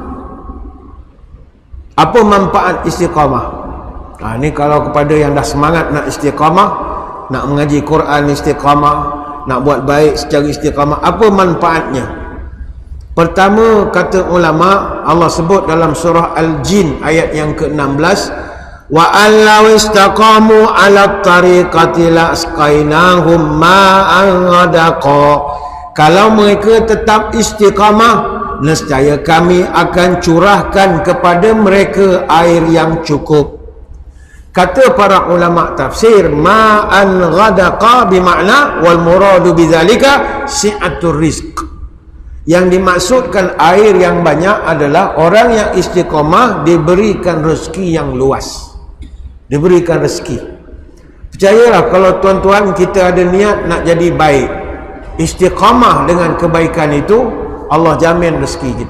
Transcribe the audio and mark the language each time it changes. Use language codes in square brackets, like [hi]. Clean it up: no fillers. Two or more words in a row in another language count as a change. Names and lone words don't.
[ms] Apa manfaat istiqamah? Ini kalau kepada yang dah semangat nak istiqamah, nak mengaji Quran istiqamah, nak buat baik secara istiqamah, apa manfaatnya? Pertama, kata ulama, Allah sebut dalam surah Al-Jin ayat yang ke-16, [ar] وَأَلَّوِ اسْتَقَامُوا عَلَى الطَّرِيقَةِ لَأَسْقَيْنَاهُمْ مَاءً غَدَقًا. [ms] Kalau mereka tetap istiqamah, nescaya kami akan curahkan kepada mereka air yang cukup. Kata para ulama tafsir, [ar] ماءً غدقًا بمعنى والمراد بذلك سعة الرزق. [ms] Yang dimaksudkan air yang banyak adalah orang yang istiqamah diberikan rezeki yang luas. Diberikan rezeki. Percayalah, kalau tuan-tuan kita ada niat nak jadi baik, istiqamah dengan kebaikan itu, Allah jamin rezeki kita.